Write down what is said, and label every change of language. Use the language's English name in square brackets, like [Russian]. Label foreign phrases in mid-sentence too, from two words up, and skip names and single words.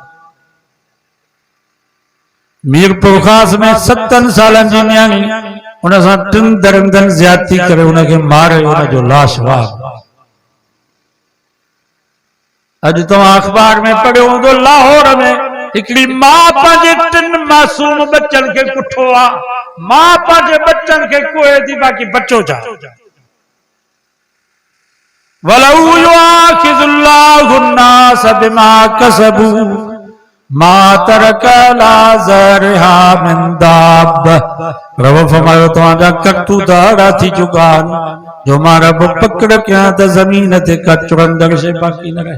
[Sindhi] मीरपुर ख़ास में 7 सालनि जी न्याणी हुन सां 3 दरिंदनि ज़्यादती करे हुनखे मारे हुनजो लाश वाह। अॼु तव्हां अख़बार में पढ़ियो हूंदो लाहौर में हिकिड़ी मां पंहिंजे 3 मासूम बच्चनि खे कुठो आहे। मां पंहिंजे बच्चनि खे कोहे थी बाक़ी बच्चो छा। [Arabic] ولو يؤاخذ الله الناس بما كسبوا ما ترك لا ظهرها من داب. [Sindhi] रब फरमायो तव्हांजा करतूत अहिड़ा थी चुका आहिनि जो मां रब पकड़ कयां त ज़मीन ते का चुरंदड़ शइ बाक़ी न रहे।